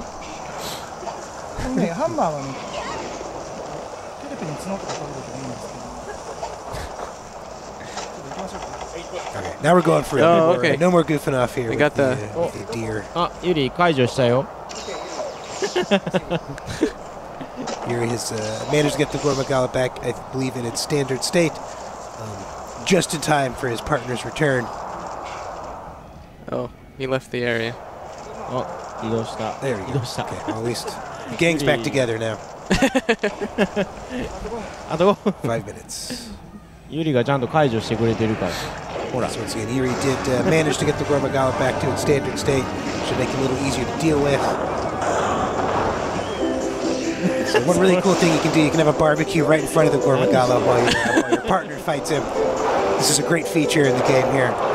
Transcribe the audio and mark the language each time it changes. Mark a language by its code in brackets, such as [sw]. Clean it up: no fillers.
[ja] このね、ハンマーはね、テレビに角とか取るときもいいんですけど。ちょっと行きましょうか。 [en] Okay, now we're going for real. Oh, No more- okay. No more goofing off here. We with got the, the- with the deer. [ja] あ、ユリ解除したよ。 [en] Yuri has managed to get the Gormagala back, I believe, in its standard state, just in time for his partner's return. Oh, he left the area. [ja] あ、移動した。 [en] There we [ja] 移 [en] go. [ja] 動した。 [en] Okay, well, at least the gang's back together now. [ja] あと [en] 5 minutes. [ja] ユリがちゃんと解除してくれてるから。ほら。 [en] So once again, Yuri did manage to get the Gormagala back to its standard state. Should make it a little easier to deal with. So one really cool thing you can do, you can have a barbecue right in front of the Gormagala while your partner fights him. This is a great feature in the game here.